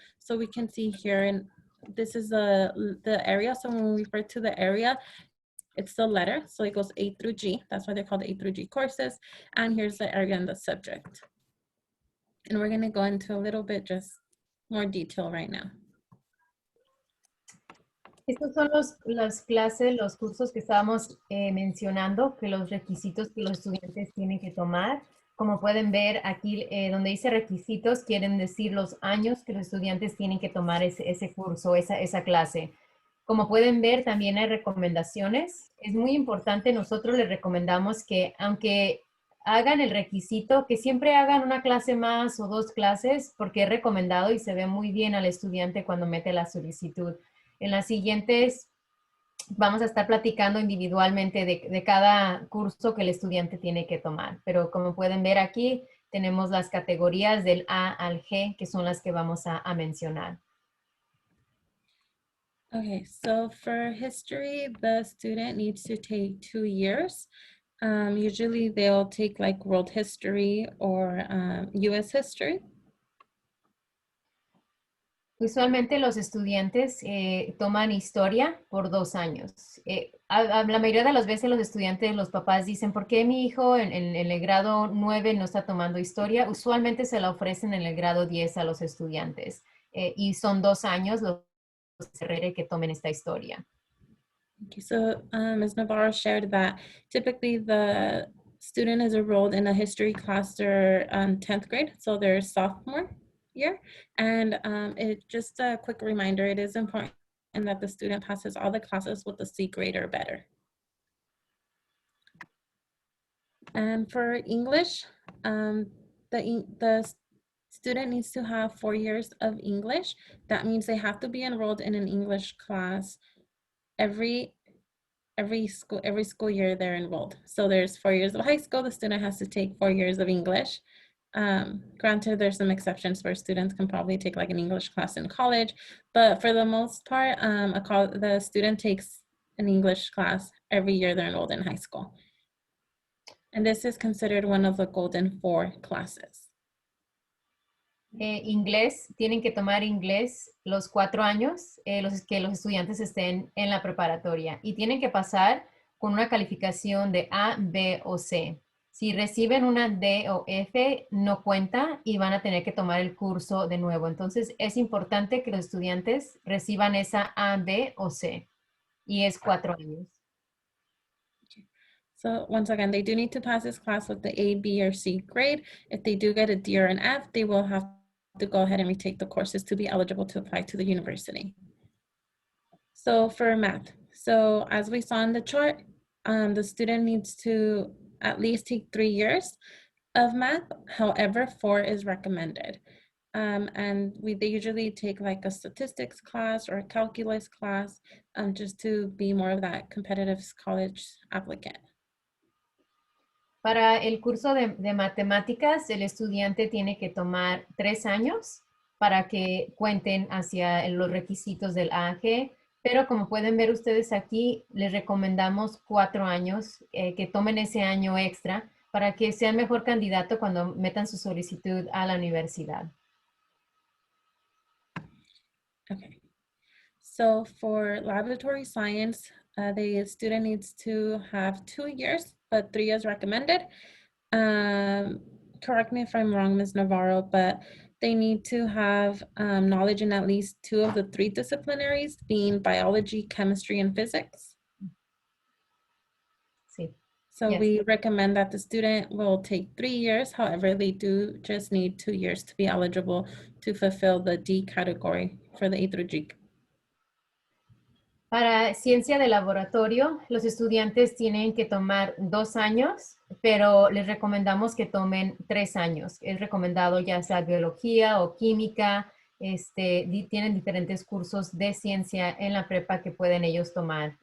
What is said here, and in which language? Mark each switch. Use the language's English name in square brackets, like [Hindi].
[English] So we can see here, and this is the area. So when we refer to the area, it's the letter. So it goes A through G. That's why they're called A through G courses. And here's the area and the subject. And we're going to go into a little bit just more detail right now. [Spanish] Estos son las clases, los cursos que estábamos mencionando, que los requisitos que los estudiantes tienen que tomar. Como pueden ver aquí, donde dice requisitos, quieren decir los años que los estudiantes tienen que tomar ese curso, esa clase. Como pueden ver, también hay recomendaciones. Es muy importante, nosotros les recomendamos que aunque hagan el requisito, que siempre hagan una clase más o dos clases, porque es recomendado y se ve muy bien al estudiante cuando mete la solicitud. En las siguientes vamos a estar platicando individualmente de cada curso que el estudiante tiene que tomar. Pero como pueden ver aquí, tenemos las categorías del A al G, que son las que vamos a mencionar. [English] Okay, so for history, the student needs to take 2 years. Usually they'll take like world history or US history. [Spanish] Usualmente los estudiantes toman historia por 2 años. La mayoría de las veces los estudiantes, los papás dicen, ¿por qué mi hijo en el grado 9 no está tomando historia? Usualmente se la ofrecen en el grado 10 a los estudiantes y son 2 años los que tomen esta historia. [English] Okay, so Ms. Navarro shared that typically the student is enrolled in a history class their 10th grade, so they're sophomore year. And it just a quick reminder, it is important that the student passes all the classes with a C grade or better. And for English, the student needs to have 4 years of English. That means they have to be enrolled in an English class every school year they're enrolled. So there's 4 years of high school, the student has to take 4 years of English. Granted, there's some exceptions where students can probably take like an English class in college, but for the most part, the student takes an English class every year they're enrolled in high school. And this is considered one of the golden 4 classes. [Spanish] Inglés, tienen que tomar inglés los 4 años, que los estudiantes estén en la preparatoria y tienen que pasar con una calificación de A, B o C. Si reciben una D o F, no cuenta y van a tener que tomar el curso de nuevo. Entonces, es importante que los estudiantes reciban esa A, B o C y es 4 años. [English] So once again, they do need to pass this class with the A, B, or C grade. If they do get a D or an F, they will have to go ahead and retake the courses to be eligible to apply to the university. So for math, so as we saw in the chart, the student needs to at least take 3 years of math. However, 4 is recommended. And they usually take like a statistics class or a calculus class just to be more of that competitive college applicant. Para el curso de matemáticas, el estudiante tiene que tomar 3 años para que cuenten hacia los requisitos del AG, pero como pueden ver ustedes aquí, les recomendamos 4 años, que tomen ese año extra para que sean mejor candidato cuando metan su solicitud a la universidad. Okay. So for laboratory science, the student needs to have 2 years, but 3 is recommended. Correct me if I'm wrong, Ms. Navarro, but they need to have knowledge in at least 2 of the 3 disciplinaries, being biology, chemistry, and physics. [Spanish] Sí. [English] So Yes. we recommend that the student will take 3 years. However, they do just need 2 years to be eligible to fulfill the D category for the A through G. [Spanish] Para ciencia de laboratorio, los estudiantes tienen que tomar 2 años, pero les recomendamos que tomen 3 años. Es recomendado ya sea biología o química, tienen diferentes cursos de ciencia en la prepa que pueden ellos tomar.